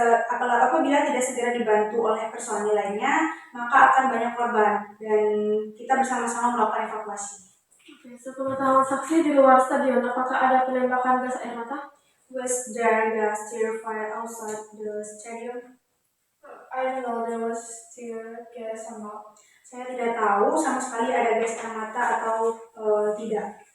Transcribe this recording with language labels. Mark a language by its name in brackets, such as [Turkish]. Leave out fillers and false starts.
[Indonesian] Apabila tidak segera dibantu oleh personil lainnya, maka akan banyak korban dan kita bersama-sama melakukan evakuasi. Oke, sepengetahuan saksi di luar stadion, apakah ada penembakan gas air mata? [English] Was there gas fire outside the stadium? I don't know, there was tear gas or not. [Indonesian] Saya tidak tahu sama sekali ada gas air mata atau tidak.